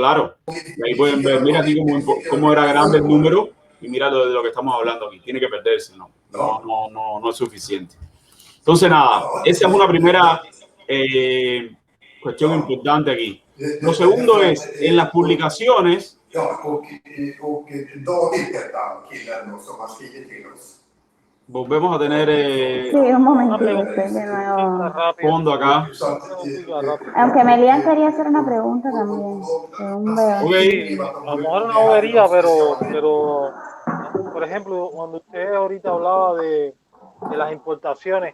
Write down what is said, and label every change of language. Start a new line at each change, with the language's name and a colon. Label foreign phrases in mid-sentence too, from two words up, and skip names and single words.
Spanish: Entonces, claro, ahí pueden ver, mira aquí cómo era grande el número y mira de lo que estamos hablando aquí. Tiene que perderse, no es suficiente. Entonces, nada, esa es una primera cuestión importante aquí. Lo segundo es, en las publicaciones,
Swedish: Ja, och David heter han, killen som har skrivit till oss.
Spanish: volvemos a tener Sí, un momentito, estoy de nuevo. fondo acá. Aunque Melian quería hacer una pregunta también, según veo. Ok, Sí, a lo mejor una bobería, pero por ejemplo, cuando usted ahorita hablaba de las importaciones,